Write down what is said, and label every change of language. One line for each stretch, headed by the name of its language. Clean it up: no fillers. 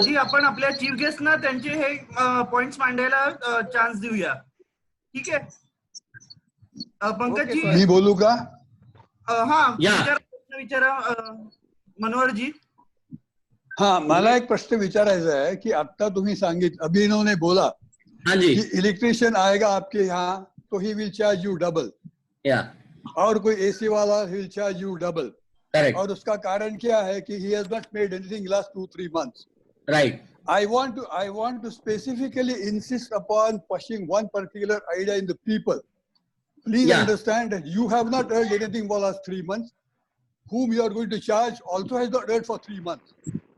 Marathi: जी आपण आपल्या chief guest ना त्यांचे हे पॉइंट्स मांडायला चान्स देऊया, ठीक आहे? पंकज जी, मी बोलू का? हा
English: या.
Marathi: प्रश्न विचारा मनोहरजी. हाँ, मला एक प्रश्न विचारायचा है कि आता तुम्ही सांगितलं, अभिनव
Hindi: ने बोला हाँ जी. कि इलेक्ट्रिशियन आएगा आपके यहाँ तो
English: ही will charge you double, या.
Hindi: और कोई एसी वाला
English: ही will charge you double, correct.
Hindi: और उसका कारण क्या है कि
English: he has not made anything last 2-3 months. Right. I want to specifically insist upon pushing one particular idea in the people. Please Yeah. understand that you have not earned anything for last 3 months. Whom you are going to charge also has not earned for 3 months.